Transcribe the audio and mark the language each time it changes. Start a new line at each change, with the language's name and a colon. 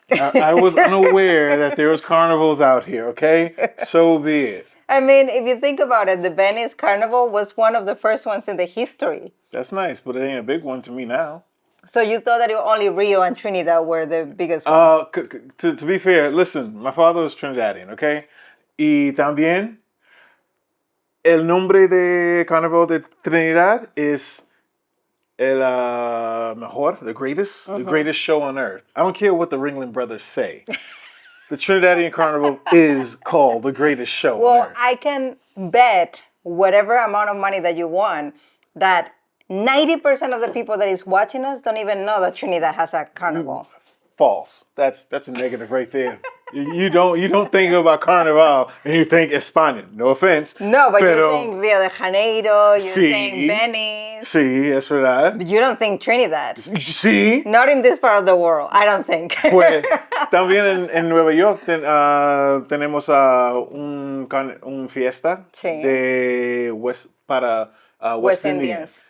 English: I was unaware that there was carnivals out here, okay? So be it. I mean, if you think about it, the Venice Carnival was one of the first ones in the history. That's nice, but it ain't a big one to me now. So you thought that only Rio and Trinidad were the biggest ones? To be fair, listen, my father was Trinidadian, okay?
Spanish: Y también, el nombre de Carnival de Trinidad is el mejor,
English: the greatest show on earth. I don't care what the Ringling Brothers say. The Trinidadian Carnival is called the greatest show on earth. I can bet whatever amount of money that you won that 90% of the people that is watching us don't even know that Trinidad has a carnival. False. That's a negative right there. You don't think about Carnival and you think España. No offense. No, but you think Rio de Janeiro, you think Venice.
Spanish: Sí, es verdad.
English: But you don't think Trinidad.
Spanish: Sí.
English: Not in this part of the world, I don't think.
Spanish: Pues también en Nueva York tenemos un fiesta de para West Indians.